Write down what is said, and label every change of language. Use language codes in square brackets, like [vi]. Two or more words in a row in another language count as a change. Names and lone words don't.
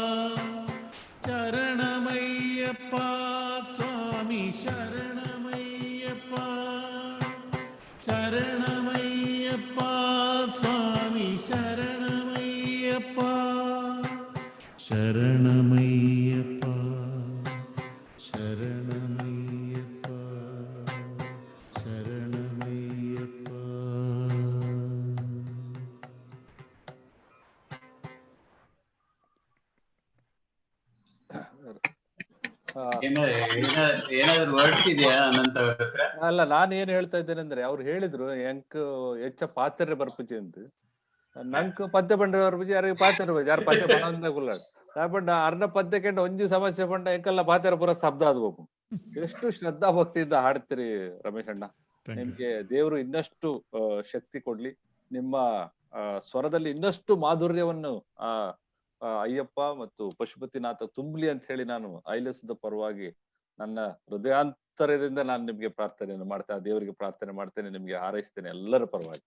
[sa] शरणमय्यप्पा स्वामी शरणमय्यप्पा शरणमय्यप्पा स्वामी शरणमय्यप्पा शरणमय्यप्पा शरणमय्यप्पा शरणमय्यप्पा [kn] ಏನಾದ್ರು ವರ್ಡ್ಸ್ ಇದೆಯಾ ಅನಂತ ಅವ್ರ ಹತ್ರ? ಅಲ್ಲ, ನಾನು ಏನ್ ಹೇಳ್ತಾ ಇದ್ದೇನೆ ಅಂದ್ರೆ ಅವ್ರು ಹೇಳಿದ್ರು [tcy] ಎಂಕ್ ಹೆಚ್ಚ ಪಾತ್ರೆ ಬರ್ಪುಜಿ ಅಂತ ನಂಕ್ ಪದ್ಯ ಪಂಡ ಬರ್ಪುಜಿ ಯಾರಿಗೆ ಪಾತ್ರೆ ಯಾರು ಪದ್ಯ ಪಂಡ ಕುಲ್ಲಾಡ್ ಪಂಡ ಅರ್ನ ಪದ್ಯಕ್ಕೆ ಒಂಜಿ ಸಮಸ್ಯೆ ಪಂಡ ಎಂಕಲ್ಲ ಪಾತ್ರೆ ಪೂರ ಸ್ತಬ್ಧ ಆದ್ಬೇಕು. [kn] ಎಷ್ಟು ಶ್ರದ್ಧಾ ಭಕ್ತಿಯಿಂದ ಹಾಡ್ತೀರಿ ರಮೇಶ್ ಅಣ್ಣ. ನಿಮ್ಗೆ ದೇವರು ಇನ್ನಷ್ಟು ಶಕ್ತಿ ಕೊಡ್ಲಿ, ನಿಮ್ಮ ಸ್ವರದಲ್ಲಿ ಇನ್ನಷ್ಟು ಮಾಧುರ್ಯವನ್ನು ಅಯ್ಯಪ್ಪ ಮತ್ತು ಪಶುಪತಿನಾಥ ತುಂಬಲಿ ಅಂತ ಹೇಳಿ ನಾನು ಐಲಸದ ಪರವಾಗಿ ನನ್ನ ಹೃದಯಾಂತರದಿಂದ ನಾನು ನಿಮ್ಗೆ ಪ್ರಾರ್ಥನೆಯನ್ನು ಮಾಡ್ತೇನೆ, ದೇವರಿಗೆ ಪ್ರಾರ್ಥನೆ ಮಾಡ್ತೇನೆ, ನಿಮ್ಗೆ ಹಾರೈಸ್ತೇನೆ ಎಲ್ಲರ ಪರವಾಗಿ.